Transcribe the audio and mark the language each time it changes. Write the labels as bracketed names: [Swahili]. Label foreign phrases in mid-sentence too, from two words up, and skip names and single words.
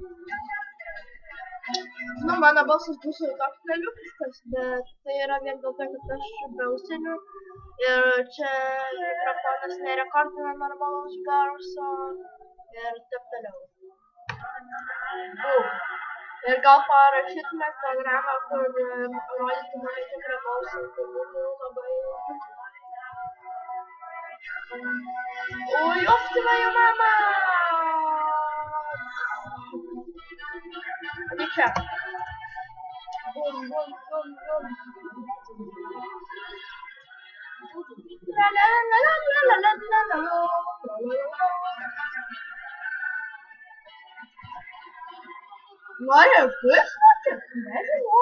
[Lithuanian] Nu, mano balsas bus jau toks leliukiškas, bet tai yra vien dėl to, kad aš be ausinių ir čia mikrofonas nerekordina normalaus garso ir taip toliau. Ir gal parašytume programą, kur rodytų mano tikrą balsą, tai būtų labai... Oi, [Russian] off твою мама! [Lithuanian] Tai čia. Bum. Nori pusnakį? Nežinau.